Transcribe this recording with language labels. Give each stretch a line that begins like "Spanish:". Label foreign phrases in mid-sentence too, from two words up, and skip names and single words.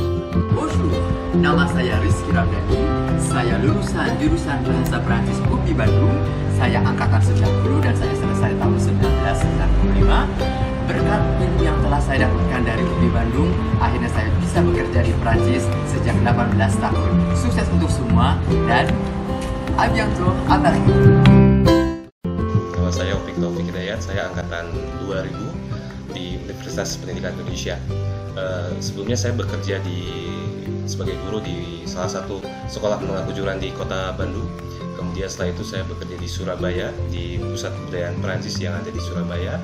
Indonesian: Bonjour, nama saya Rizky Ramdhani. Saya lulusan jurusan Bahasa Prancis UPI Bandung. Saya angkatan 90 dan saya selesai tahun 1995. Berkat ilmu yang telah saya dapatkan dari UPI Bandung, akhirnya saya bisa bekerja di Prancis sejak 18 tahun. Sukses untuk semua dan
French: à bientôt, à Paris.
Indonesian: Nama saya Opik Taufik Hidayat, saya angkatan 2000 di Universitas Pendidikan Indonesia. Sebelumnya saya bekerja sebagai guru di salah satu sekolah menengah kejuruan di kota Bandung. Kemudian setelah itu saya bekerja di Surabaya, di Pusat Kebudayaan Perancis yang ada di Surabaya.